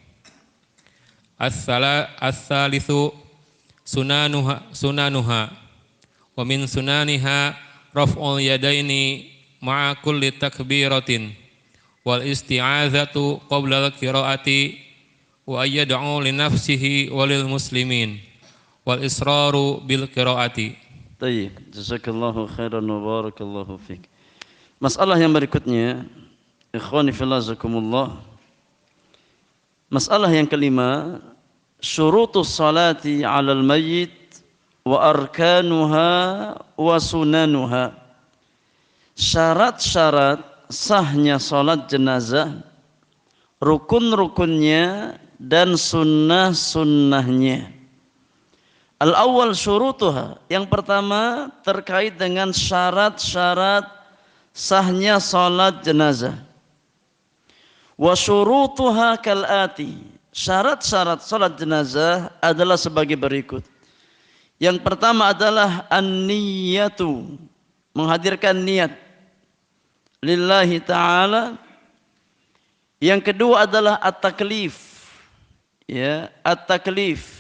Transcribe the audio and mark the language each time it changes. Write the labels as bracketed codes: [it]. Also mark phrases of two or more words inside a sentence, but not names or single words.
[ar] الثالث سننها ومن سننها رفع اليدين مع كل تكبيرة والاستعاذة قبل القراءة وأن يدعو لنفسه وللمسلمين والإسرار بالقراءة. [id] Baik, [ar] جزاك الله خيرا وبارك الله فيك. [id] Masalah yang berikutnya, [ar] إخواني في الله جزاكم الله. [id] Masalah yang kelima, [ar] شروط الصلاة على الميت وأركانها وسننها. [id] Syarat-syarat sahnya salat jenazah, rukun-rukunnya dan sunnah-sunnahnya. [ar] الأول شروطها, [id] yang pertama terkait dengan syarat-syarat sahnya salat jenazah. [ar] وشروطها كالآتي, [id] syarat-syarat salat jenazah adalah sebagai berikut. Yang pertama adalah an-niyatu, menghadirkan niat [ar] لله تعالى. [id] Yang kedua adalah at-taklif, ya, at-taklif.